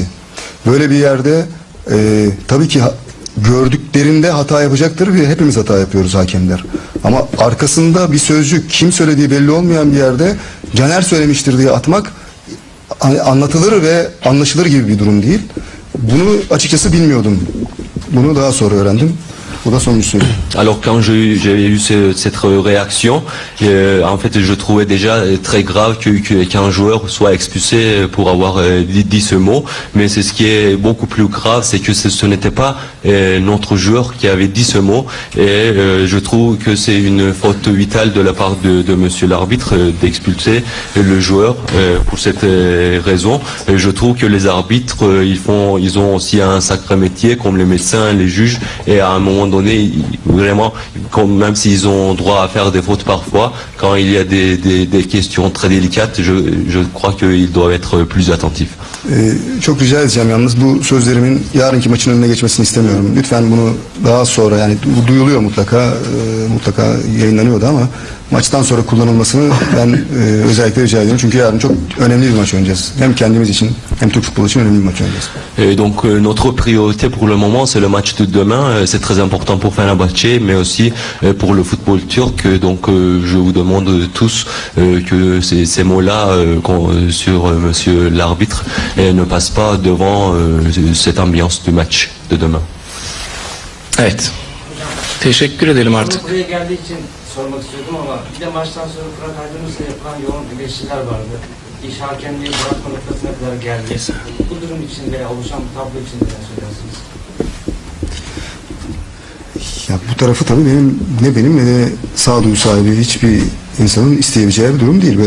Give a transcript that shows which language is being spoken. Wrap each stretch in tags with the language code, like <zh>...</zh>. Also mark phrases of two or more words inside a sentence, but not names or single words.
<tr>Böyle bir yerde tabii ki gördüklerinde hata yapacaktır ve hepimiz hata yapıyoruz, hakemler. Ama arkasında bir sözcük, kim söylediği belli olmayan bir yerde Caner söylemiştir diye atmak anlatılır ve anlaşılır gibi bir durum değil. Bunu açıkçası bilmiyordum. Bunu daha sonra öğrendim. Bu da sonuncusu.</tr> <fr>Alors quand j'ai eu cette réaction, en fait je trouvais déjà très grave qu'un joueur soit expulsé pour avoir dit ce mot, mais c'est ce qui est beaucoup plus grave, c'est que ce n'était pas notre joueur qui avait dit ce mot, et je trouve que c'est une faute vitale de la part de monsieur l'arbitre d'expulser le joueur pour cette raison. Je trouve que les arbitres ils ont aussi un sacré métier comme les médecins, les juges, et à un moment donné vraiment, même s'ils ont droit à faire des fautes parfois, quand il y a des questions très délicates, je crois qu'ils doivent être plus attentifs.</fr> <tr>Çok rica edeceğim yalnız, bu sözlerimin yarınki maçın önüne geçmesini istemiyorum. Lütfen bunu daha sonra, yani bu duyuluyor mutlaka yayınlanıyordu ama maçtan sonra kullanılmasını ben özellikle rica ediyorum. Çünkü yarın çok önemli bir maç oynayacağız. Hem kendimiz için hem Türk futbolu için önemli bir maç oynayacağız.</tr> <fr>Donc notre priorité pour le moment c'est le match de demain, c'est très important pour Fenerbahçe mais aussi pour le football turc, donc je vous demande tous que ces mots-là sur monsieur l'arbitre ne passent pas devant cette ambiance du match de demain.</fr> <tr>Evet. Teşekkür edelim artık. Buraya geldiği için sormak istiyordum ama bir de maçtan sonra Fırat Aydınus'la yapılan yoğun eleştiriler vardı. İş hakemliği bırakma noktasına kadar geldi. Bu durum için veya oluşan bu tablo için neler söylersiniz? Ya bu tarafı tabii benim ne de sağduyu sahibi hiçbir insanın isteyebileceği bir durum değil.</tr>